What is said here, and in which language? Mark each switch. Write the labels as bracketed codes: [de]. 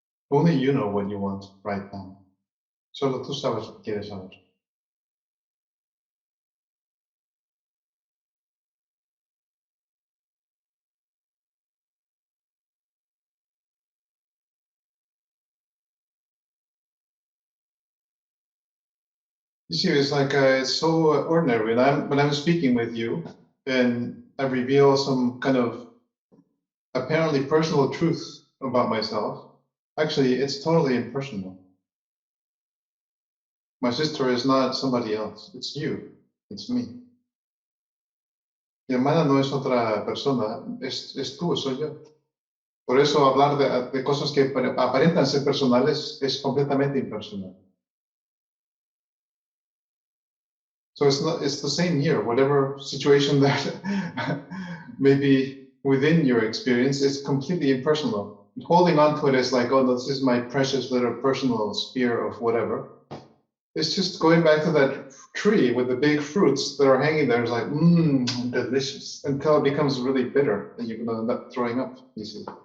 [en] Only you know what you want right now. [es] Solo tú sabes lo que quieres saber. [en] You see, it's like it's so ordinary. When I'm speaking with you, and I reveal some kind of apparently personal truth about myself. Actually, it's totally impersonal. My sister is not somebody else. It's you. It's me. [es] Mi hermana no es otra persona. Es tú, soy yo. Por eso hablar de cosas que aparentan ser personales es completamente impersonal. [en] So it's the same here. Whatever situation that may be within your experience is completely impersonal. Holding on to it is like, oh, this is my precious little personal sphere of whatever. It's just going back to that tree with the big fruits that are hanging there. It's like, delicious, until it becomes really bitter, and you're going to end up throwing up, you see.